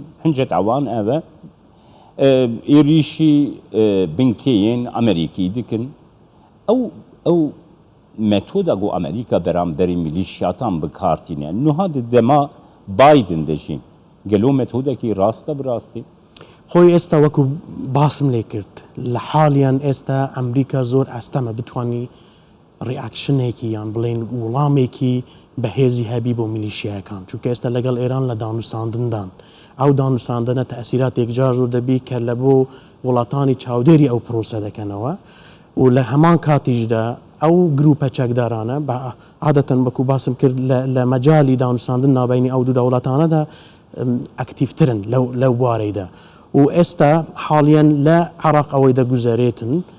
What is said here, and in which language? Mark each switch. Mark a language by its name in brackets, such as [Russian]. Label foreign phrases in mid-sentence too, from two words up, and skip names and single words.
[Kurdish] Hinceta wan ew e êrişî binkeyên Amerîkî dikin. Ew metoda ku Amerika beramberî milîşyatan bikartîne niha di dema Biden de jî gelo metodekî rast e bi rastî [Central Kurdish] خۆی ئێستا وەکو باسم لێ کرد لە حاڵیان ئێستا ئەمریکا زۆر ئەستەمە بتوانی ڕیاکشنێکی یان بڵێن وڵامێکی بەهێزی هەبی بۆ میلیشیاکان چونکە ئێستا لەگەڵ ئێران لە دانووساندندان ئەو دانووساندنە تەئسیراتێک جار زۆر دەبی کە لە بۆ وڵاتانی چاودێری ئەو پرۆسە دەکەنەوە و لە هەمان کاتیشدا ئەو گروپە چەکدارانە بە عادەتەن وەکو باسم کرد لە مەجای دانووساندن ناوبینی ئەو دوو دەوڵەتانەدا ئەکتیڤترن لەو بوارەیدا و ئێستا حاڵیان لە عێراق ئەوەی دەگوزارێتن